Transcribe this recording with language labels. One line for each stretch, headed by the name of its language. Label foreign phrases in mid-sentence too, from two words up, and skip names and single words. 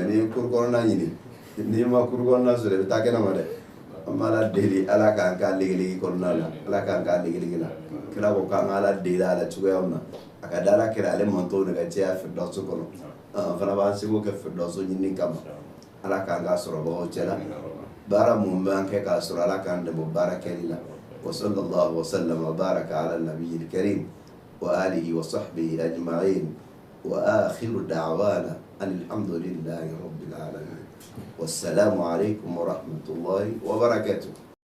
Bambara: n'i ye kuru kɔnɔna ɲini n'i ma kuru kɔnɔna sɔrɔ i bɛ taa kɛnɛma dɛ an b'a la deli ala k'an k'a legelege kɔnɔna la ala k'an k'a legelege la kira ko k'an k'a la deli a la cogoya min na a ka da ala kira ale mantɔw de ka caya firdausu kɔnɔ an fana b'an seko kɛ firdausu ɲini kama ala k'an k'a sɔrɔbagaw cɛ la baara mun b'an kɛ k'a sɔrɔ ala k'an dɛmɛ baara kɛli la
Arabic: وصلى الله وسلم وبارك على النبي الكريم وآله وصحبه أجمعين وآخر دعوانا الحمد لله رب العالمين والسلام عليكم ورحمة الله وبركاته.